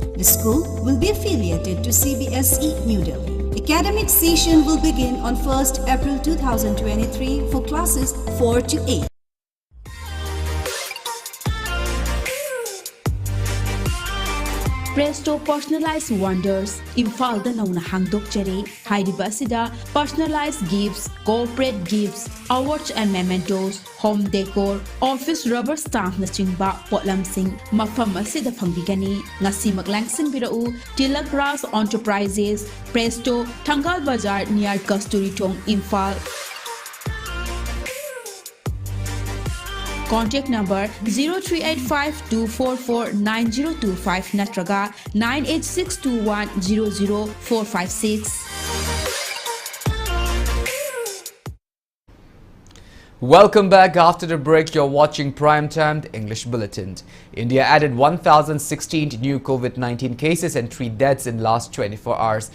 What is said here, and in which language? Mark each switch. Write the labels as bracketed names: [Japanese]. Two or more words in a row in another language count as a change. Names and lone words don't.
[English] The school will be affiliated to CBSE New Delhi. Academic session will begin on 1st April 2023 for classes 4 to 8. Presto Personalized Wonders, [Manipuri] Imphal da nauna hangdok jare, haidiba asida [English] personalized gifts, corporate gifts, awards and mementos, home decor, office rubber stamp [Manipuri] na chingba potlamsing mafam asida phangbigani. Ngasi maglangsing birau Tilak Ras Enterprises, Presto, Thangal Bazar near Kasturi Thong, Imphal. [English] Contact number 0385-244-9025 natraga 98621-00456. Welcome back. After the break, you're watching Primetime, the English Bulletin. India added 1,016 new COVID-19 cases and 3 deaths in last 24 hours.